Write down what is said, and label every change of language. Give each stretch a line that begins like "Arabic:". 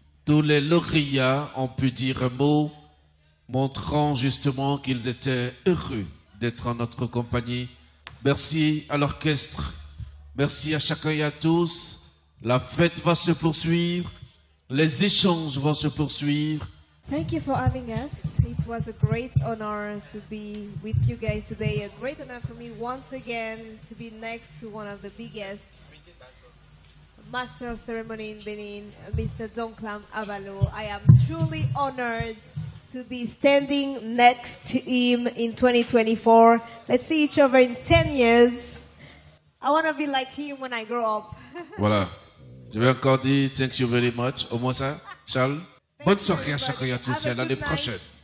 French: Tous les lauréats ont pu dire un mot montrant justement qu'ils étaient heureux d'être en notre compagnie. Merci à l'orchestre, merci à chacun et à tous. La fête va se poursuivre, les échanges vont se poursuivre.
English: Thank you for having us. It was a great honor to be with you guys today. A great honor for me once again to be next to one of the biggest Master of Ceremony in Benin, Mr. Donklam Abalo. I am truly honored to be standing next to him in 2024. Let's see each other in 10 years. I want to be like him when I grow up.
French: Voilà. Je vais encore dire
English: thank you very much.
French: Au moins ça, Charles. Bonne soirée à chacun et à tous et à l'année prochaine.